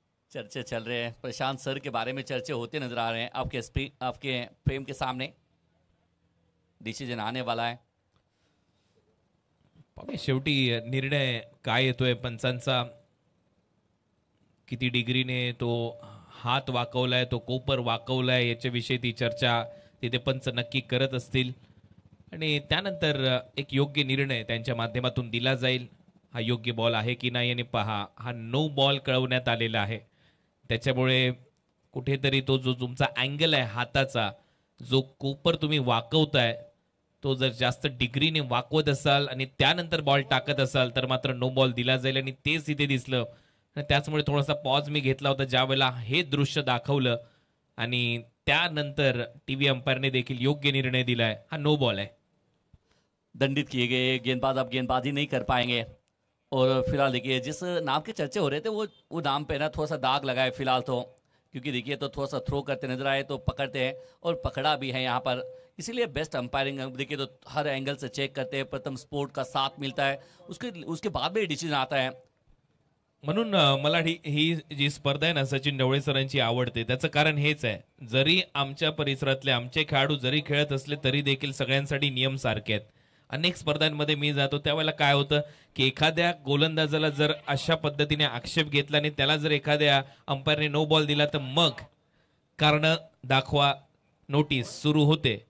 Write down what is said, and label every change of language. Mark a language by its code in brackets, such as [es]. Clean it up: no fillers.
[hi] चर्चे चल रहे हैं, प्रशांत सर के बारे में चर्चे होते नजर आ रहे हैं. आपके फ्रेम के सामने डिसीजन आने वाला है. [mr] शेवटी निर्णय काय येतोय पंचांचा. किती डिग्रीने तो हात वाकवलाय, तो कोपर वाकवलाय, याच्याविषयी ती चर्चा तिथे पंच नक्की करत असतील. आणि त्यानंतर एक योग्य निर्णय त्यांच्या माध्यमातून दिला जाईल. हा योग्य बॉल आहे की नाही. आणि पहा, हा नो बॉल कळवण्यात आलेला आहे. त्याच्यामुळे कुठेतरी तो जो तुमचा अँगल आहे हाताचा, जो कोपर तुम्ही वाकवताय, तो जर जास्त डिग्रीने वाकवत असाल आणि त्यानंतर बॉल टाकत असाल तर मात्र नो बॉल दिला जाईल. आणि तेच इथे दिसलं. त्याचमुळे थोडासा पॉज मी घेतला होता ज्या वेळेला हे दृश्य दाखवलं आणि त्यानंतर टीव्ही अंपायरने देखील योग्य निर्णय दिलाय. हा नो बॉल आहे. [hi] दंडित किए गए गेंदबाज अब गेंदबाजी नहीं कर पाएंगे. और फिलहाल देखिए जिस नाम के चर्चे हो रहे थे वो नाम पे ना थोड़ा सा दाग लगा है फिलहाल तो, क्योंकि देखिए तो थोड़ा सा थ्रो करते नजर आए तो पकड़ते हैं और पकड़ा भी है यहाँ पर. इसीलिए बेस्ट अंपायरिंग देखिए तो हर एंगल से चेक करते हैं. प्रथम स्पोर्ट का साथ मिलता है, उसके बाद में डिसीजन आता है. [mr] म्हणून मला ही जी स्पर्धा आहे ना सचिन ढवळे सरांची आवडते. त्याचं कारण हेच आहे, जरी आमच्या परिसरातले आमचे खेळाडू जरी खेळत असले तरी देखील सगळ्यांसाठी नियम सारखे आहेत. अनेक स्पर्धांमध्ये मी जातो त्यावेळेला काय होतं की एखाद्या गोलंदाजाला जर अशा पद्धतीने आक्षेप घेतला आणि त्याला जर एखाद्या अंपायरने नो बॉल दिला तर मग कारण दाखवा नोटीस सुरू होते.